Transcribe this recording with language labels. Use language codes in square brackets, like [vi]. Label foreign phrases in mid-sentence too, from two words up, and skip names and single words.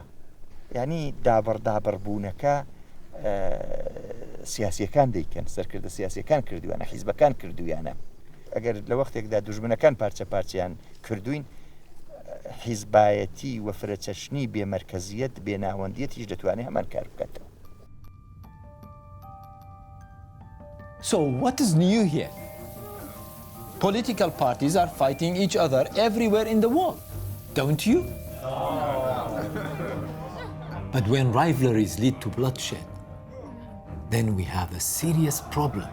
[ckb] یعنی دابڕدابڕبوونەکە سیاسیەکان دەیکەن، سەرکردە سیاسیەکان کردویانە، حیزبەکان کردویانە. ئەگەر لە وەختێکدا دوژمنەکان پارچە پارچیان کردوین، حیزبایەتی و فرەچەشنی بێمەرکەزیەت بێناوەندیەتیش دەتوانێت هەمان کار بکاتەوە. [en] So what is new here? Political parties are fighting each other everywhere in the world, don't you? But when rivalries lead to bloodshed, then we have a serious problem.